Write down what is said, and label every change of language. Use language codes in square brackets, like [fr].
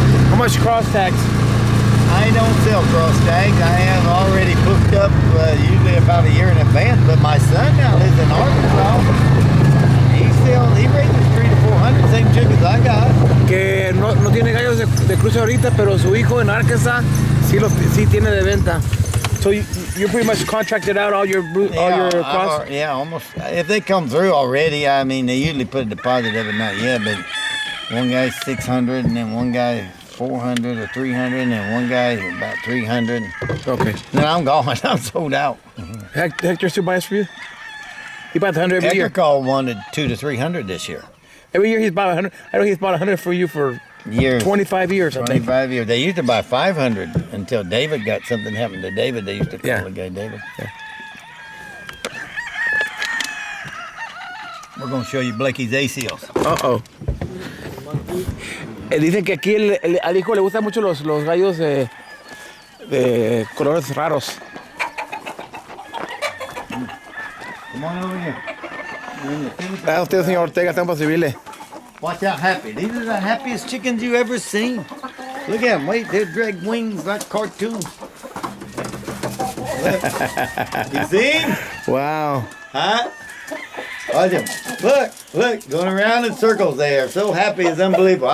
[en] How much cross tags? I don't sell cross tags. I have already booked up usually about a year in advance. But my son now lives in Arkansas. He raises 300 to 400, same chickens I got. [es] Que no tiene gallos de cruce ahorita, pero su hijo en Arkansas sí tiene de venta. [en] So you're pretty much contracted out all your cross? Yeah, almost. If they come through already, I mean, they usually put a deposit of it, not yet, but one guy's 600, and then one guy 400 or 300, and then one guy about 300. Okay. Then I'm gone. I'm sold out. Hector still buys for you? He buys 100 every year. Hector called wanted 200 to 300 this year. Every year he's bought 100. I know he's bought 100 for you for years. 25 years, I think. 25 years. They used to buy 500 until David got something happened to David. They used to call the guy David. Yeah. We're going to show you Blakey's ACLs. Uh-oh. [es] Dicen que aquí al hijo le gustan mucho los gallos de colores raros. [en] Come on over here. [es] Usted, señor Ortega, está imposible. [en] Watch out, Happy. These are the happiest chickens you ever seen. Look at them. Wait, they drag wings like cartoons. Look. You see him? Wow. Huh? Watch him. Look, going around in circles there. So happy, it's unbelievable.